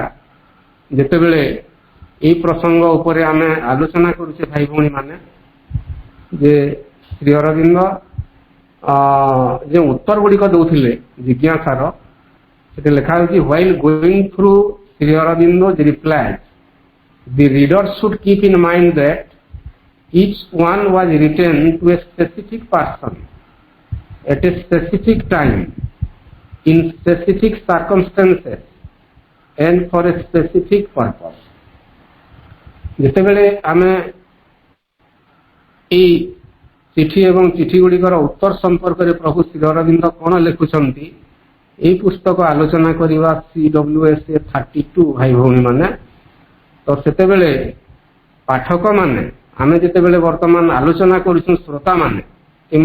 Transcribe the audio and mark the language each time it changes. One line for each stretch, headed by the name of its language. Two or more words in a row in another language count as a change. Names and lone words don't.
Odia: ଯେତେବେଳେ ଏହି ପ୍ରସଙ୍ଗ ଉପରେ ଆମେ ଆଲୋଚନା କରୁଛେ ଭାଇ ଭଉଣୀମାନେ, ଯେ ଶ୍ରୀ ଅରବିନ୍ଦ ଯେଉଁ ଉତ୍ତର ଗୁଡ଼ିକ ଦେଉଥିଲେ ଜିଜ୍ଞାସାର, ସେଠି ଲେଖା ହେଉଛି
English: while going through Sri Aurobindo's reply, the reader should keep in mind that each one was written to a specific person at a specific time in specific circumstances and for a specific purpose.
Odia: ଯେତେବେଳେ ଆମେ এই ଚିଠି ଏବଂ ଚିଠି ଗୁଡ଼ିକର ଉତ୍ତର ସମ୍ପର୍କରେ ପ୍ରଭୁ ଶ୍ରୀ ଅରବିନ୍ଦ କ'ଣ ଲେଖୁଛନ୍ତି ଏହି ପୁସ୍ତକ ଆଲୋଚନା କରିବା CWSA 32 ଭାଇ ଭଉଣୀମାନେ, ତ ସେତେବେଳେ ପାଠକମାନେ, ଆମେ ଯେତେବେଳେ ବର୍ତ୍ତମାନ ଆଲୋଚନା କରୁଛୁ ଶ୍ରୋତାମାନେ, କିମ୍ବା